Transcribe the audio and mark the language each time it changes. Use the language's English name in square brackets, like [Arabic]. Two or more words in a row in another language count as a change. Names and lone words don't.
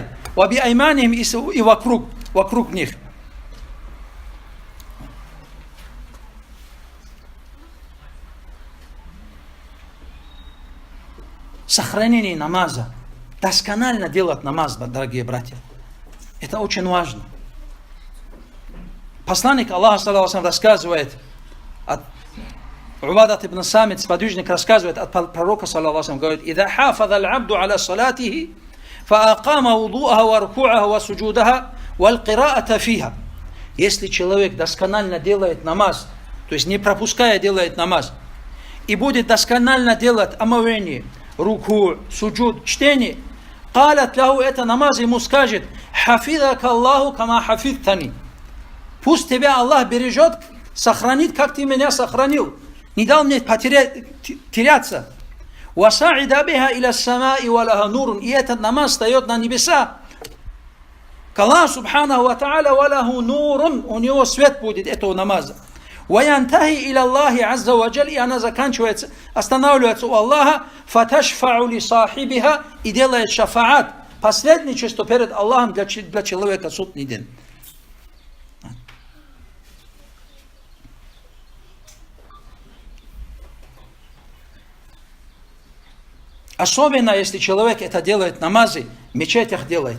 [Arabic] وبأيمانهم, [Russian] и вокруг них. Сохранение намаза, досконально делать намаз, дорогие братья. Это очень важно. Посланник Аллаха, [Arabic] صلى الله عليه, [Russian] рассказывает, от Убадат ибн Самит, сподвижник, рассказывает от пророка, [Arabic] صلى الله عليه, говорит: «إذا حافظ العبد على صلاته فأقام وضوءها وركوعها وسجودها والقراءة فيها». [Russian] Если человек досконально делает намаз, то есть не пропуская делает намаз, и будет досконально делать омовение, руку, суджуд, чтение, [Arabic] قالت له, [Russian] это намаз ему скажет: [Arabic] حفظك الله كما حفظتني. [Russian] Пусть тебя Аллах бережет, сохранит, как ты меня сохранил. Не дал мне теряться. [Arabic] وصعدت بها إلى السماء ولها نور. [Russian] И этот намаз встает на небеса. [Arabic] К الله سبحانه وتعالى ولها نور. [Russian] У него свет будет этого намаза. [Arabic] وَيَنْتَهِي إِلَى اللَّهِ عَزَّ وَجَلَّ. [Russian] И она заканчивается, останавливается у Аллаха. [Arabic] فَتَشْفَعُ لِصَاحِبِهَا. [Russian] И делает шафаат, посредничество перед Аллахом для человека в судный день. Особенно, если человек это делает, намазы, в мечетях делает.